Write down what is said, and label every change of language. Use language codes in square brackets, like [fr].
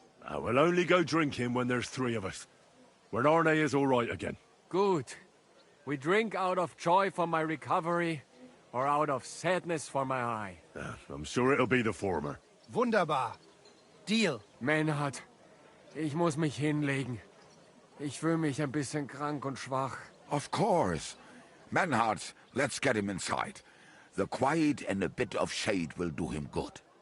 [en] We'll only go drinking when there's 3 of us. When Arne is all right again. Good. We drink out of joy for my recovery, or out of sadness for my eye. I'm sure it'll be the former. [de] Wunderbar. Deal. Menhard, ich muss mich hinlegen. Ich fühle mich ein bisschen krank und schwach. [en] Of course. Manhart, let's get him inside. The quiet and a bit of shade will do him good.